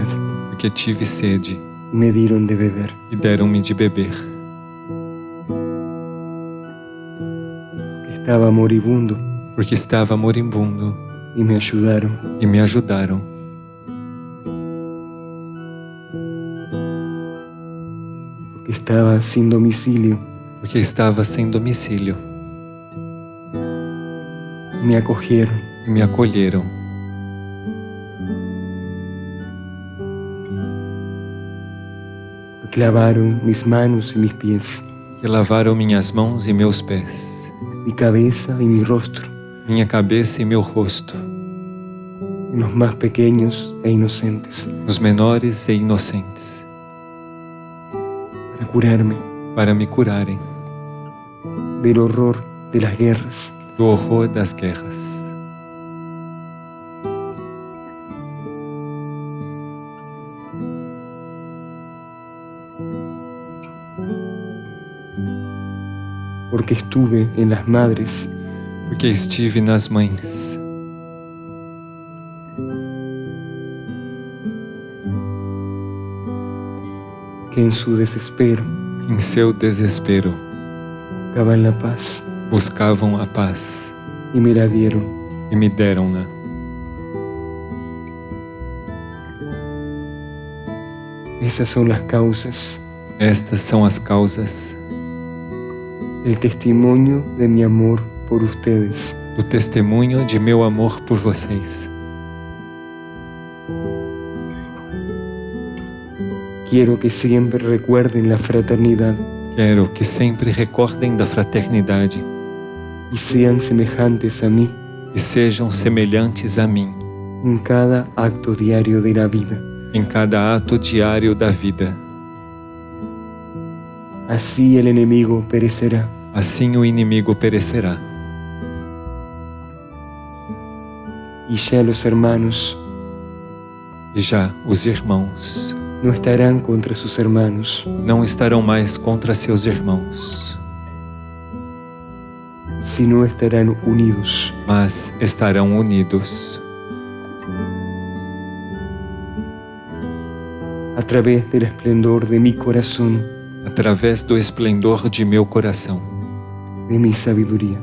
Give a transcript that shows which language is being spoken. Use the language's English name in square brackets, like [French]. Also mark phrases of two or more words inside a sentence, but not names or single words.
[Portuguese] Porque tive sede. [Spanish] Me dieron de beber. [Portuguese] E deram-me de beber. [Spanish] Porque estaba moribundo. [Portuguese] Porque estava moribundo. [Spanish] Y me ayudaron. [Portuguese] E me ajudaram. [Spanish] Porque estaba sin domicilio. [Portuguese] Porque estava sem domicílio. [Spanish] Me acogieron. [Portuguese] E me acolheram. [Spanish] Lavaron mis manos y mis pies. [Portuguese] Que lavaram minhas mãos e meus pés. [Spanish] Mi cabeza y mi rostro. [Portuguese] Minha cabeça e meu rosto. [Spanish] En los más pequeños e inocentes. [Portuguese] Os menores e inocentes. [Spanish] Para curarme. [Portuguese] Para me curarem. [Spanish] Del horror de las guerras. [Portuguese] Do horror das guerras. [Spanish] Porque estuve en las madres. [Portuguese] Porque estive nas mães. [Spanish] Que en su desespero. [Portuguese] Em seu desespero. [Spanish] Buscaban la paz. [Portuguese] Buscavam a paz. [Spanish] Y me la dieron. [Portuguese] E me deram-na. [Spanish] Esas son las causas, [Portuguese] Estas são as causas [Spanish] el testimonio de mi amor por ustedes. [Portuguese] do testemunho de meu amor por vocês. [Spanish] Quiero que siempre recuerden la fraternidad [Portuguese] Quero que sempre recordem da fraternidade [Spanish] y sean semejantes a mí [Portuguese] e sejam semelhantes a mim [Spanish] en cada acto diario de la vida. [Portuguese] em cada ato diário da vida. [Spanish] Así el enemigo perecerá. [Portuguese] Assim o inimigo perecerá. [Spanish] Y ya los hermanos [Portuguese] E já os irmãos [Spanish] no estarán contra sus hermanos, [Portuguese] não estarão mais contra seus irmãos, [Spanish] sino estarán unidos. [Portuguese] mas estarão unidos [Spanish] A través del esplendor de mi corazón, [Portuguese] através do esplendor de meu coração [Spanish] de mi sabiduría.